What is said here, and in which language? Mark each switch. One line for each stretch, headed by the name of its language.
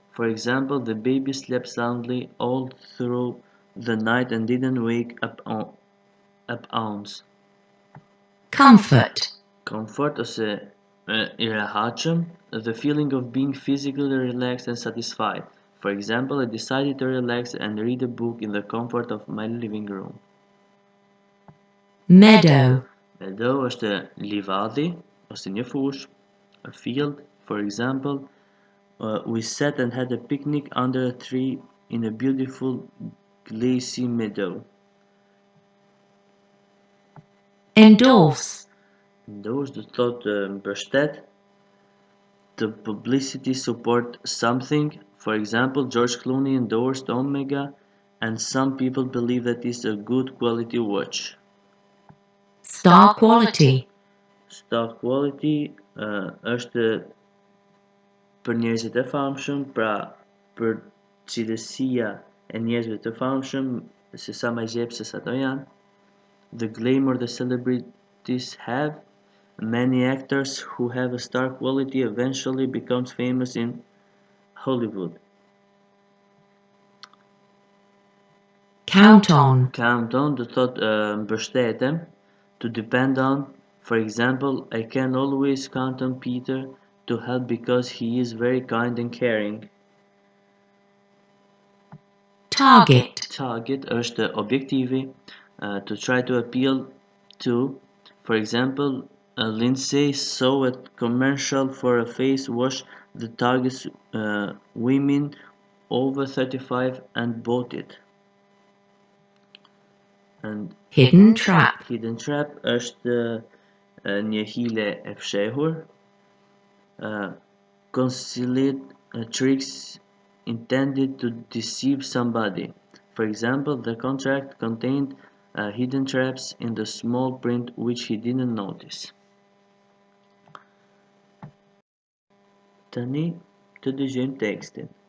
English: For example, the baby slept soundly all through the night and didn't wake up ounce. Comfort. Comfort
Albanian: ose I rehatshëm,
English: the feeling of being physically relaxed and satisfied. For example, I decided to relax and read a book in the comfort of my living room. Meadow.
Albanian: Meadow është livadi ose një fush,
English: a field. For example, we sat and had a picnic under a tree in a beautiful glassy meadow. Endorse. Endorse
Albanian: do të thotë mbështet,
English: to publicity support something. For example, George Clooney endorsed Omega, and some people believe that it's a good quality watch. Star quality.
Albanian: Star quality është për njerëzit e famshëm, pra për cilësia e njerëzve të famshëm, se sa më gjepë se sa ato janë.
English: The glamour the celebrities have. Many actors who have a star quality eventually becomes famous in Hollywood. Count on. Count on
Albanian: do thotë mbështetem,
English: to depend on. For example, I can always count on Peter to help because he is very kind and caring. Target. Target
Albanian: është objektivi,
English: to try to appeal to. For example, Lindsay saw a commercial for a face wash that targets women over 35 and bought it. And Hidden trap.
Albanian: hidden trap është një hile e fshehur.
English: Concealed tricks intended to deceive somebody. For example, the contract contained hidden traps in the small print which he didn't notice.
Albanian: Tani të dëgjojmë tekstin.